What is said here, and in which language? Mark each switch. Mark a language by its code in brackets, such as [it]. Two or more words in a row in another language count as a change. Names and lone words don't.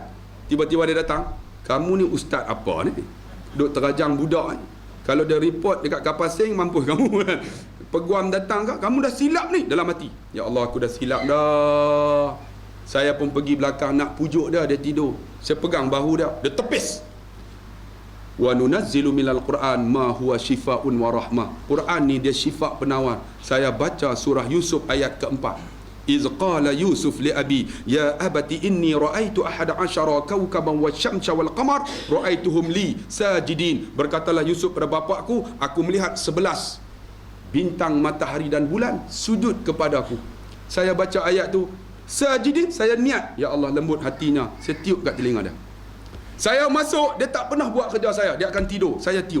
[ms] Tiba-tiba dia datang, kamu ni ustaz apa ni? Duk terajang budak ni. Kalau dia report dekat kapal sing, mampus kamu. Peguam datang ke, kamu dah silap ni dalam hati. [ar] يا الله, [ms] aku dah silap dah. Saya pun pergi belakang nak pujuk dia tidur. Saya pegang bahu dia tepis. [ar] وننزل من القرآن ما هو شفاء ورحمة. [ms] Quran ni dia syifa penawar. Saya baca surah Yusuf ayat keempat. [ar] إذ قال يوسف لأبي يا أبت إني رأيت أحد عشر كوكبا والشمس والقمر رأيتهم لي ساجدين. [ms] Berkatalah Yusuf kepada bapakku, aku melihat 11 bintang, matahari dan bulan sujud kepadaku. Saya baca ayat tu sajidin, saya niat, [ar] يا الله [ms] lembut hatinya, saya tiup kat telinga dia. Saya masuk, dia tak pernah buat kerja saya, dia akan tidur, saya tiup.